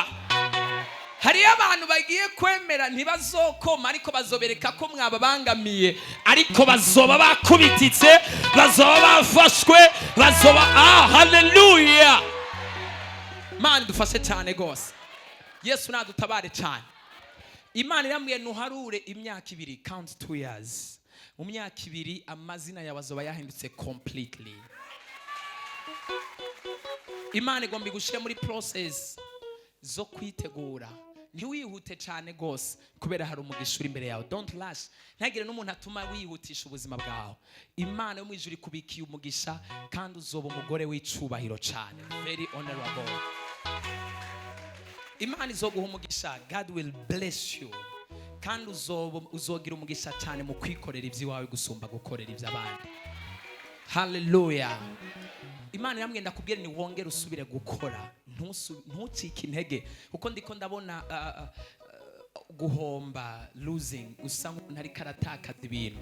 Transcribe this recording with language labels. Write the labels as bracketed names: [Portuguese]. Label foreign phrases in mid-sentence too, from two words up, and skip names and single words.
[Rundi] Hari abantu bagiye kwemera ntibazokoma, ariko bazobereka ko mwababangamiye, ariko bazoba bakubititse, bazoba bafashwe, bazoba hallelujah. Imana dufashe cyane gose. Yesu nadutabare cyane. Imana irambwiye ntuharure imyaka 2, [English] count 2 years. [Rundi] Mu myaka 2 amazina yawe azoba yahindutse completely. Imana igomba gushira muri process zo kwitegura ntiwihute cyane rwose kubera hari umugisha uri imbere yawe. [English] Don't rush. [Rundi] Ntagire n'umuntu atuma wihutisha ubuzima bwawe. Imana yo mu ijuru ikubikiye umugisha kandi uzoba umugore w'icubahiro cyane. [English] Very honorable. [Rundi] Imana izoguha umugisha. [English] God will bless you. [Rundi] Kandi uzogira umugisha cyane mu kwikorera iby'iwawe gusumba gukorera iby'abandi. Hallelujah. Imana yambwiye ndakubwira ni wongere usubire gukora, ntucike intege kuko ndiko ndabona guhomba, losing, usa nk'umuntu ariko aratakaza ibintu.